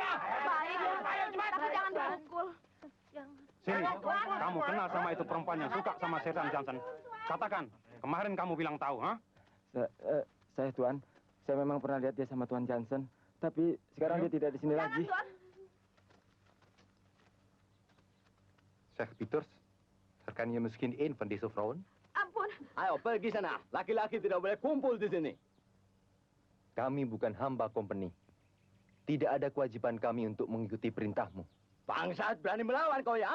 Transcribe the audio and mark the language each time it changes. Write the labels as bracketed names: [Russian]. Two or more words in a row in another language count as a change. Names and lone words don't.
[Indonesian] Baik, tapi jangan dipukul. Sini, kamu kenal sama itu perempuan yang suka sama Sersan Johnson. Katakan, kemarin kamu bilang tahu, ha? Saya Tuan, saya memang pernah lihat dia sama Tuan Johnson. Tapi sekarang dia tidak di sini lagi. [Dutch] Sheikh Peters, kan je misschien één van deze vrouwen? [Indonesian] Ampun. Ayo pergi sana. Laki-laki tidak boleh kumpul di sini. Kami bukan hamba company. Tidak ada kewajiban kami untuk mengikuti perintahmu. Bangsat berani melawan kau ya?